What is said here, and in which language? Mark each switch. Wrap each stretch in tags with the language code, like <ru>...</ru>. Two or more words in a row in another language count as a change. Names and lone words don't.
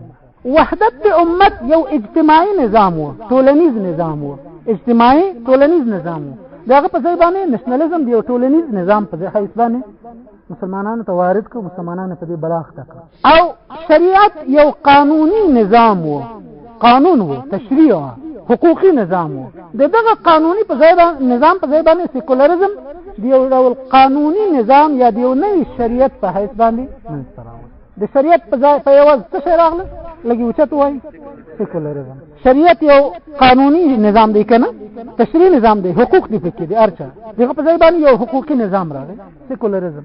<ps>وحدت د امت یو اجتماعي نظام و، ټولنیز نظام و، اجتماعي ټولنیز نظام و، د هغه په ځای باندې نېشنلزم د یو ټولنیز نظام په حیث باندې مسلمانانو ته وارد کړ، مسلمانانو په دې بلاخته کړ. او شریعت یو قانوني نظام و، قانون و، تشریع و، حقوقي نظام و. د دغه قانوني په ځای نظام په ځای باندې سیکولرزم د یو ډول قانوني نظام یا د یو نوي شریعت په حیث باندې منځته راغله. د شریعت په ځای په یوازې څه شی راغله، لږ اوچت وایي، سیکولرزم. شریعت یو قانوني نظام دی که نه، تشریع نظام دی، حقوق دی پکې دی، هر چا دغه په ځای باندې یو حقوقي نظام راغی، سیکولرزم.</ps>